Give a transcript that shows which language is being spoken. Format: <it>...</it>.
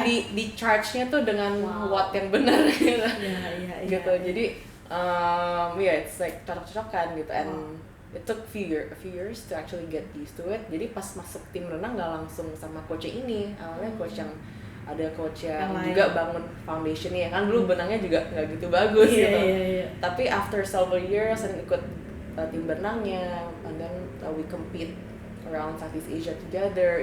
<id>Kayak di charge-nya tuh dengan</id> <en>what</en> <id>yang benar gitu. Gitu. Jadi</id> <en>it's like</en> <id>cocok-cocokan gitu</id> <en>and it took a few years to actually get used to it.</en> <id>Jadi pas masuk tim renang nggak langsung sama coach ini. Awalnya coach yang ada coach yang juga bangun foundation-nya kan dulu benangnya juga nggak gitu bagus gitu. Tapi</id> <en>after several years</en> <id>sering ikut tim berenangnya</id> <en>and then we compete around Southeast Asia together.</en>